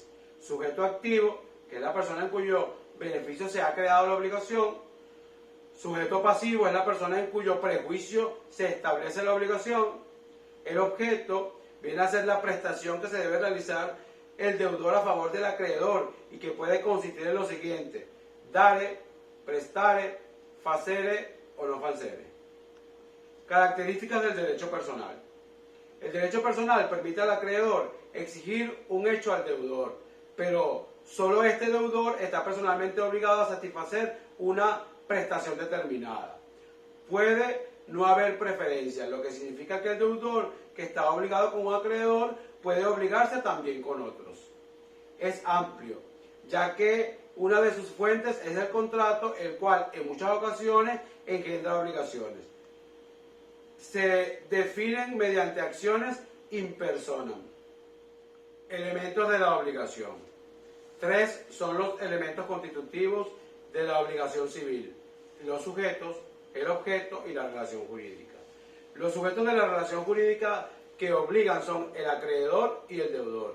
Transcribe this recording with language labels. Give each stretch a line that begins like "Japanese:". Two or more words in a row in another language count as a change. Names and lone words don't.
Spanish: Sujeto activo, que es la persona en cuyo beneficio se ha creado la obligación. Sujeto pasivo es la persona en cuyo prejuicio se establece la obligación. El objeto viene a ser la prestación que se debe realizar el deudor a favor del acreedor y que puede consistir en lo siguiente:
Latin: dare, prestare, facere o no facere.
Spanish: Características del derecho personal. El derecho personal permite al acreedor exigir un hecho al deudor, pero solo este deudor está personalmente obligado a satisfacer una prestación determinada. Puede no haber preferencia, lo que significa que el deudor que está obligado con un acreedor puede obligarse también con otros. Es amplio, ya que una de sus fuentes es el contrato, el cual en muchas ocasiones engendra obligaciones. Se definen mediante acciones
Latin: in personam.
Spanish: Elementos de la obligación. 3 son los elementos constitutivos de la obligación civil: los sujetos, el objeto y la relación jurídica. Los sujetos de la relación jurídica que obligan son el acreedor y el deudor.